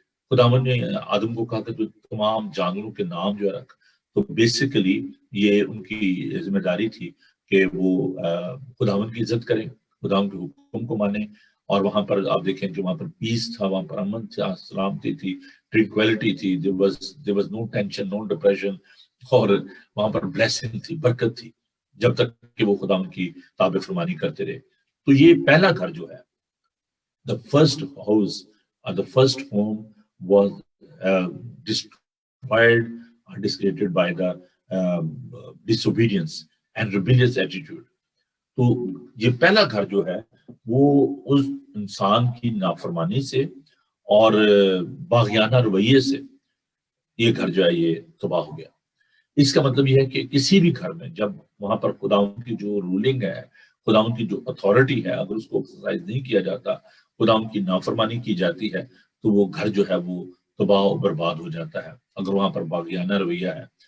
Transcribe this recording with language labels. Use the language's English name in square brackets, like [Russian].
[Urdu] خداوند نے آدم کو کہا کہ تو تمام جانوروں کے نام جو ہے رکھ. تو بیسیکلی یہ ان کی ذمہ داری تھی کہ وہ خداوند کی عزت کریں، خداوند کے حکم کو مانیں. اور وہاں پر آپ دیکھیں کہ وہاں پر پیس تھا، وہاں پر امن تھا، سلامتی تھی، ٹرینکویلٹی تھی. [English] there was no tension, no depression. [Urdu] اور وہاں پر بلیسنگ تھی، برکت تھی، جب تک کہ وہ خداوند کی تابع فرمانی کرتے رہے. تو یہ پہلا گھر جو ہے، [English] the first house or the first home was destroyed or discredited by the disobedience and rebellious attitude. [Urdu] تو یہ پہلا گھر جو ہے وہ اس انسان کی نافرمانی سے اور باغیانہ رویے سے یہ گھر جو ہے یہ تباہ ہو گیا. اس کا مطلب یہ ہے کہ کسی بھی گھر میں جب وہاں پر خداوند کی جو رولنگ ہے، خداوند کی جو اتھارٹی ہے، اگر اس کو ایکسرسائز نہیں کیا جاتا، خداوند کی نافرمانی کی جاتی ہے، تو وہ گھر جو ہے وہ تباہ و برباد ہو جاتا ہے، اگر وہاں پر باغیانہ رویہ ہے.